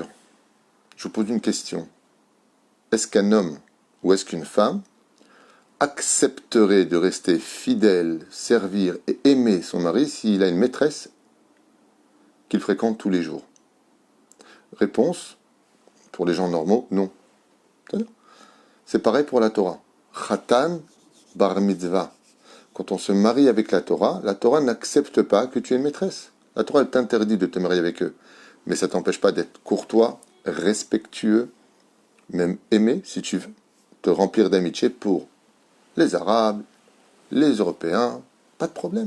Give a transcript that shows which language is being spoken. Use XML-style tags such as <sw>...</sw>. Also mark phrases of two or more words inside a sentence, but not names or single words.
<fr>Je vous pose une question. Est-ce qu'un homme ou est-ce qu'une femme accepterait de rester fidèle, servir et aimer son mari s'il a une maîtresse qu'il fréquente tous les jours? Réponse, pour les gens normaux, non. C'est pareil pour la Torah.</fr> <he>חתן בר מצווה.</he> <fr>Quand on se marie avec la Torah n'accepte pas que tu aies une maîtresse. La Torah, elle t'interdit de te marier avec eux. Mais ça ne t'empêche pas d'être courtois, respectueux, même aimé, si tu veux, te remplir d'amitié pour les Arabes, les Européens, pas de problème.</fr>